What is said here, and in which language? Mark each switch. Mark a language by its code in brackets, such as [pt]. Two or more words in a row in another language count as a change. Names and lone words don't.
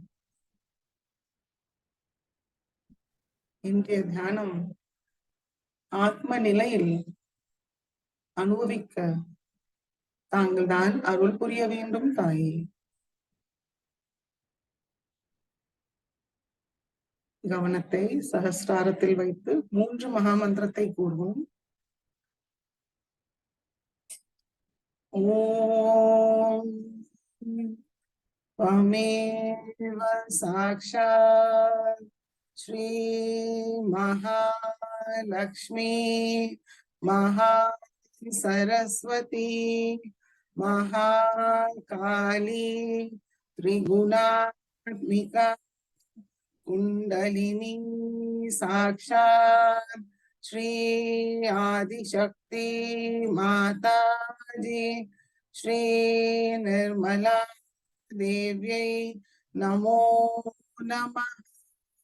[ta] இன்றைய தியானம் ஆத்ம நிலையில் அனுபவிக்க தாங்கள் தான் அருள் புரிய வேண்டும் தாயே. கவனத்தை சகஸ்ராரத்தில் வைத்து 3 மகாமந்திரத்தை கூறுவோம். [sa] ஓம் त्वमेव साक्षात् श्री महालक्ष्मी महासरस्वती महाकाली त्रिगुणात्मिका कुंडलिनी साक्षात् श्री आदिशक्ति माताजी श्री निर्मला देव्यै नमो नमः।